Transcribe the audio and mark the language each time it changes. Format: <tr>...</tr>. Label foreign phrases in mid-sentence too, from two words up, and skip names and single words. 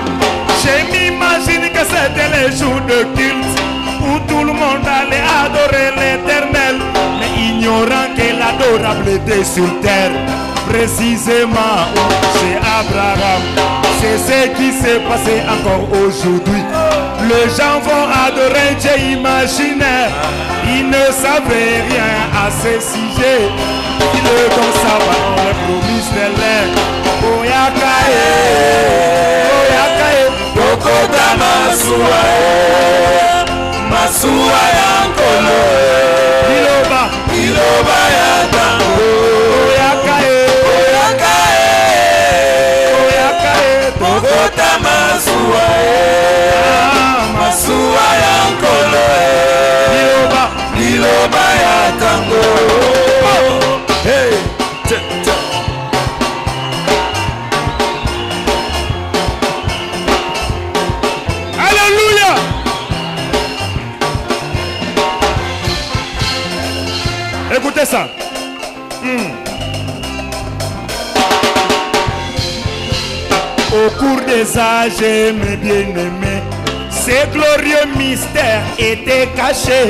<fr>Je m'imagine que c'était le jour de culte où tout le monde allait adorer l'Éternel, mais ignorant que l'adorable était sur terre, précisément chez Abraham. C'est ce qui s'est passé encore aujourd'hui. Les gens vont adorer Dieu imaginaire, ils ne savaient rien à ce sujet. Ils ne savent pas les promesses de l'air.</fr> <ln>Boyakae, boyakae, tokota masua, masua ya nkolo, liloba ya tango. Boyakae, boyakae, boyakae, tokota masua, masua ya nkolo, liloba ya tango.</ln> <fr>Hey, Alléluia. Écoutez ça. Au cours des âges, mes bien-aimés, ces glorieux mystères étaient cachés.</fr>